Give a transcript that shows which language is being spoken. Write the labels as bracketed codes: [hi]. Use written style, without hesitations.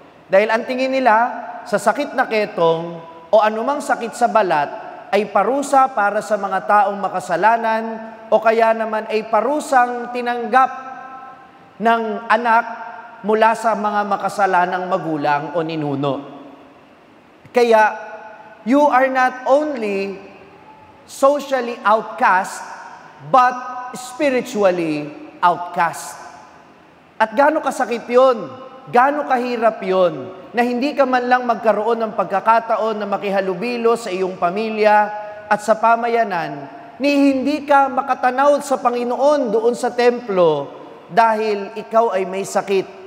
[tl] Dahil ang tingin nila, sa sakit na ketong o anumang sakit sa balat, ay parusa para sa mga taong makasalanan o kaya naman ay parusang tinanggap ng anak mula sa mga makasalanang magulang o ninuno. [en] Kaya, you are not only socially outcast, but spiritually outcast. [tl] At gaano kasakit yun, gaano kahirap yun, na hindi ka man lang magkaroon ng pagkakataon na makihalubilo sa iyong pamilya at sa pamayanan, ni hindi ka makatanaw sa Panginoon doon sa templo dahil ikaw ay may sakit.